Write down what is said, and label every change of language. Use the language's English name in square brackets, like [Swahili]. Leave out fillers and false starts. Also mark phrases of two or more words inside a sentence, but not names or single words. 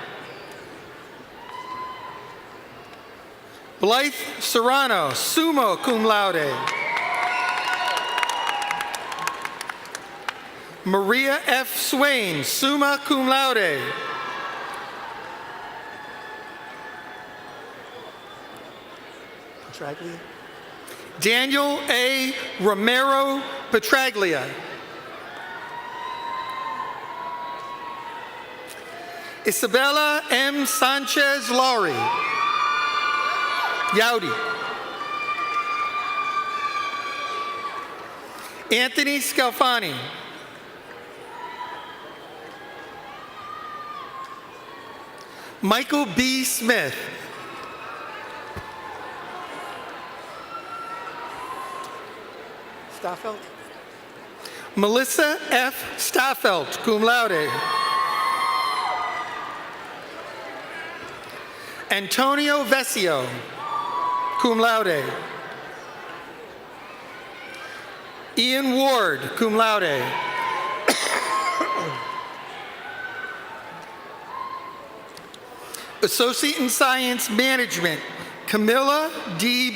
[English] Blythe Serrano, [Latin] summa cum laude. [English] Maria F. Swain, [Latin] summa cum laude. [English] Petraglia. Daniel A. Romero Petraglia. Isabella M. Sanchez Laurie. Yaudi. Anthony Scalfani. Michael B. Smith. Staffeld. Melissa F. Staffeld, [Latin] cum laude. [English] Antonio Vesio, [Latin] cum laude. [English] Ian Ward, [Latin] cum laude. [English] Associate in Science Management, Camilla D.